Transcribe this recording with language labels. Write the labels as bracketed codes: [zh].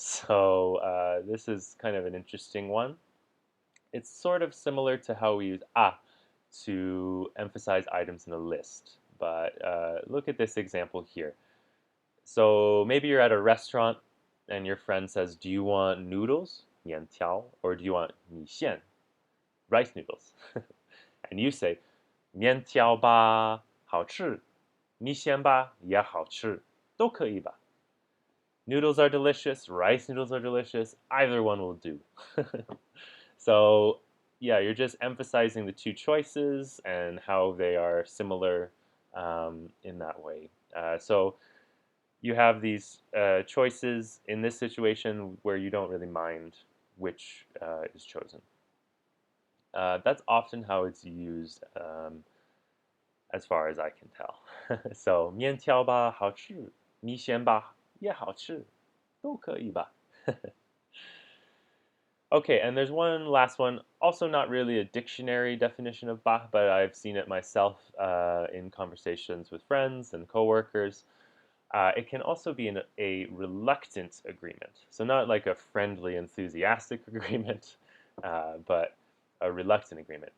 [en] So this is kind of an interesting one. It's sort of similar to how we use to emphasize items in a list. But look at this example here. So maybe you're at a restaurant and your friend says, do you want noodles, 面条, or do you want 米线, rice noodles? [zh] And you say, 面条吧,好吃,米线吧,也好吃,都可以吧? [en] Noodles are delicious, rice noodles are delicious, either one will do. So yeah, you're just emphasizing the two choices and how they are similar in that way. So you have these choices in this situation where you don't really mind which is chosen. That's often how it's used as far as I can tell. [zh] So 面条吧好吃,米线吧也好吃,都可以吧? [en] Okay, and there's one last one, also not really a dictionary definition of ba, but I've seen it myself in conversations with friends and coworkers. It can also be a reluctant agreement. So not like a friendly, enthusiastic agreement, but a reluctant agreement.